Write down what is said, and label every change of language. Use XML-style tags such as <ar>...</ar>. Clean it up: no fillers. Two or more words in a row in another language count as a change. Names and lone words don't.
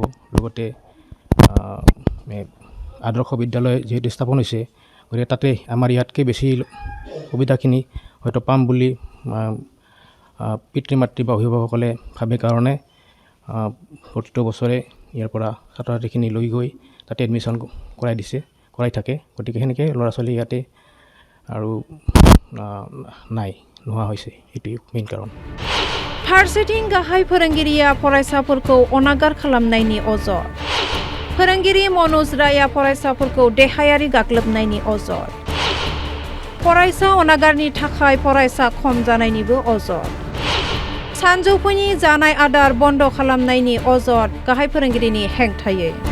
<as>লগতে আদৰ্শ বিদ্যালয় যিহেতু স্থাপন হৈছে, গতিকে তাতে আমাৰ ইয়াতকৈ বেছি সুবিধাখিনি হয়তো পাম বুলি পিতৃ মাতৃ বা অভিভাৱকসকলে ভাবে কাৰণে প্ৰতিটো বছৰে ইয়াৰ পৰা ছাত্ৰ ছাত্ৰীখিনি লৈ গৈ তাতে এডমিশ্যন কৰাই থাকে। গতিকে সেনেকৈ ল'ৰা ছোৱালী ইয়াতে আৰু নাই, নোহোৱা হৈছে। এইটোৱেই মেইন কাৰণ।</as> <brx>फारसेथिं गाहाय फोरोंगिरिया फरायसाफोरखौ अनागार खालामनायनि अजद। फोरोंगिरि मनोज रायआ फरायसाफोरखौ देहायारि गाग्लोबनायनि अजद। फरायसा अनागारनि थाखाय फरायसा खम जानायनिबो अजद। सानजौफुनि जानाय आदार बन्द खालामनायनि अजद गाहाय फोरोंगिरिनि हेंथायै।</brx>